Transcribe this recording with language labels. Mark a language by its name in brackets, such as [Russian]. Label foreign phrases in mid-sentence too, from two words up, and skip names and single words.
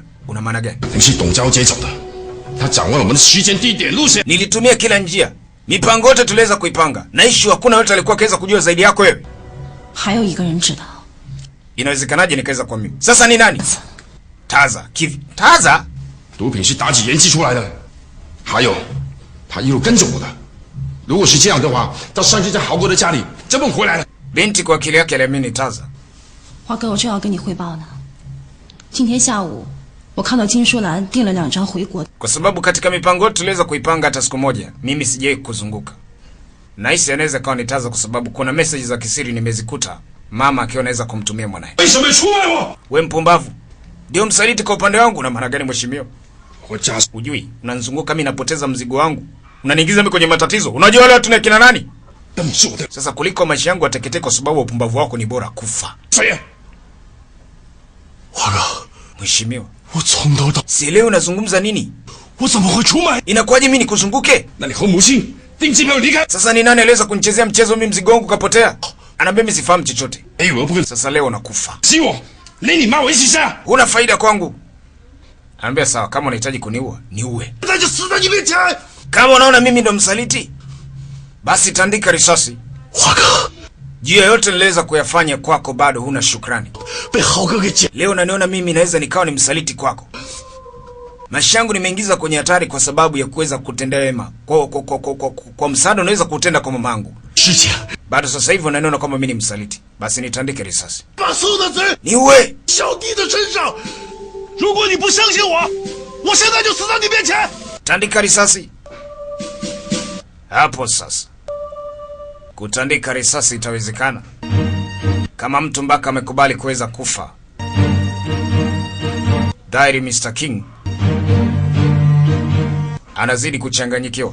[Swahili] Una maana gani? Nilitumia kila njia. Mipango yote tuliweza kuipanga. Na issue hakuna yote alikuwa kaweza kujua zaidi yako wewe. Inawezekanaje nikaweza kwa mimi? Sasa ni nani? Taza. Taza? [Chinese] 毒品是妲己研制出来的，还有，他一路跟着我的。如果是这样的话，到上次在豪哥的家里怎么回来了？ [Swahili] Binti kwa akili yake aliamini Taza. [Chinese] 华哥，我正要跟你汇报呢。今天下午，我看到金淑兰订了2张回国。 [Swahili] Kwa sababu katika mipango yote tuliweza kuipanga hata siku moja, mimi sijai kuzunguka. Nahisi anaweza kawa ni Taza kwa sababu kuna message za kisiri nimezikuta Mama akiwa anaweza kumtumia mwanae. [Chinese] 为什么出卖我？ [Swahili] We mpumbavu. Ndio msaliti kwa upande wangu na maana gani mheshimiwa? [Chinese] 我家 [Swahili] Ujui, unanizunguka mimi napoteza mzigo wangu. Unaniingiza mimi kwenye matatizo. Unajua wale watu ni kina nani? [Chinese] 这么做的 [Swahili] Sasa kuliko maisha yangu ateketee kwa sababu upumbavu wako ni bora kufa. [Chinese] 谁呀？华哥， [Swahili] Mheshimiwa, [Chinese] 我从头到 [Swahili] sielewi unazungumza nini? [Chinese] 我怎么会出卖？ [Swahili] Inakuwaje mimi nikuzunguke? [Chinese] 那你和母亲订机票离开。 [Swahili] Sasa ni nani aliweza kunichezea mchezo mimi mzigo wangu kapotea? Anaambia mimi sifahamu chochote. [Chinese] 哎，我不会 [Swahili] Sasa leo nakufa. [Chinese] 激我，连你妈我一起杀， [Swahili] Huna faida kwangu. Anaambia sawa, kama unahitaji kuniua, niue. [Chinese] 那就死在你面前。 [Swahili] Kama unaona mimi ndo msaliti, basi tandika risasi. [Chinese] 华哥 [Swahili] Juu ya yote niliweza kuyafanya kwako bado huna shukrani. [Chinese] 被豪哥给捡， [Swahili] Leo naniona mimi naweza nikawa ni msaliti kwako. Maisha yangu nimeingiza kwenye hatari kwa sababu ya kuweza kutendea wema. Kwa msaada unaweza kutenda kwa mamangu. [Chinese] 师姐， [Swahili] Bado sasa hivi unaniona kama mimi ni msaliti. Basi nitandike risasi. [Chinese] 把宋的嘴 [Swahili] Niue. [Chinese] 小弟的身上。如果你不相信我，我现在就死在你面前。 [Swahili] Tandika risasi. Hapo sasa. Kutandika risasi itawezekana. Kama mtu mpaka amekubali kuweza kufa. Dairi Mr. King anazidi kuchanganyikiwa.